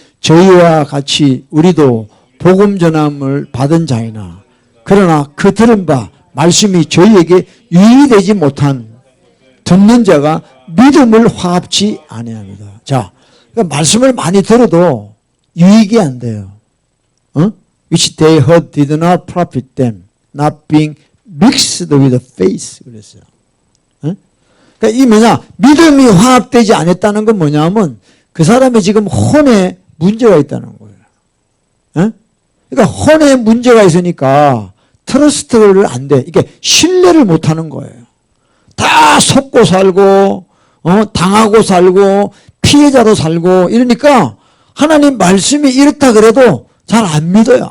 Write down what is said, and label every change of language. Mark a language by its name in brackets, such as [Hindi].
[Korean] 저희와 같이 우리도 복음 전함을 받은 자이나 그러나 그 들은 바 말씀이 저희에게 유익이 되지 못한 듣는 자가 믿음을 화합치 아니합니다. 자, 그러니까 말씀을 많이 들어도 유익이 안 돼요. [English] Which they heard did not profit them, not being mixed with faith. [Korean] 그랬어요. 그러니까 이 뭐냐, 믿음이 화합되지 않았다는 건 뭐냐면 그 사람이 지금 혼에 문제가 있다는 거예요. 그러니까 혼에 문제가 있으니까 트러스트를 안 돼. 이게 신뢰를 못 하는 거예요. 다 속고 살고, 당하고 살고, 피해자로 살고, 이러니까 하나님 말씀이 이렇다 그래도 잘 안 믿어요.